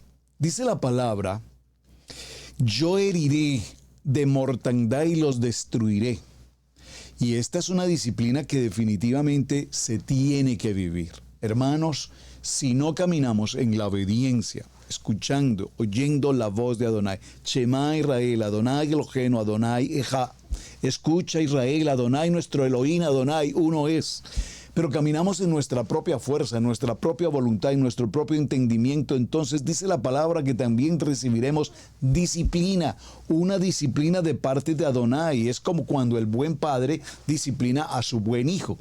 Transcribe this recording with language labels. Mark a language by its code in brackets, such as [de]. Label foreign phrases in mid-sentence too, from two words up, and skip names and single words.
[es] Dice la palabra: yo heriré de mortandad y los destruiré. Y esta es una disciplina que definitivamente se tiene que vivir. Hermanos, si no caminamos en la obediencia, escuchando, oyendo la voz de Adonai, [he] שמע ישראל אדוני אלוהינו אדוני אחד, [es] escucha Israel, Adonai nuestro Elohim, Adonai uno es. Pero caminamos en nuestra propia fuerza, en nuestra propia voluntad, en nuestro propio entendimiento. Entonces dice la palabra que también recibiremos disciplina, una disciplina de parte de Adonai. Es como cuando el buen padre disciplina a su buen hijo.